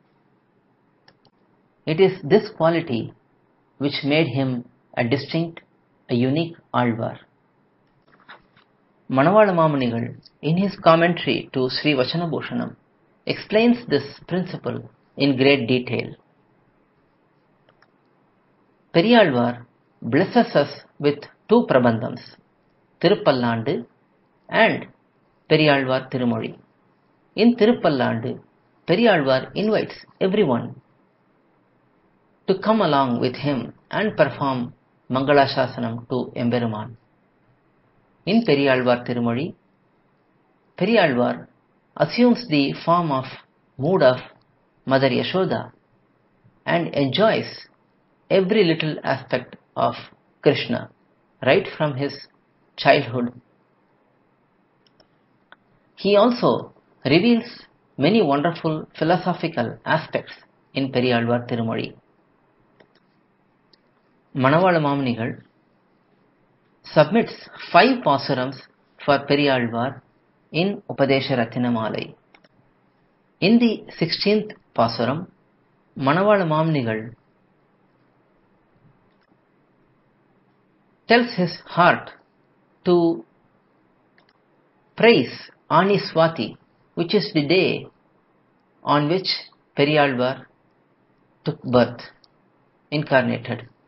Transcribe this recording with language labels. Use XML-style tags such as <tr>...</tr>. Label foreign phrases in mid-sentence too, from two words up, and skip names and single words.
<en>It is this quality which made him a distinct, a unique Alvar. Manavala Mamunigal, in his commentary to Sri Vachanabhushanam, explains this principle in great detail. periyAzhwAr blesses us with two prabandhams, Tirupallandu and periyAzhwAr Tirumozhi. In Tirupallandu, periyAzhwAr invites everyone to come along with him and perform Mangala Shasanam to Emberuman. In periyAzhwAr Tirumozhi, periyAzhwAr assumes the mood of Mother Yashoda and enjoys every little aspect of Krishna right from his childhood. He also reveals many wonderful philosophical aspects in periyAzhwAr Tirumozhi. Manavala Mamunigal submits 5 pasurams for periyAzhwAr in Upadesha Ratinamalai. In the 16th pasuram, Manavala Mamunigal tells his heart to praise Ani Swati, which is the day on which periyAzhwAr took birth, incarnated.</en>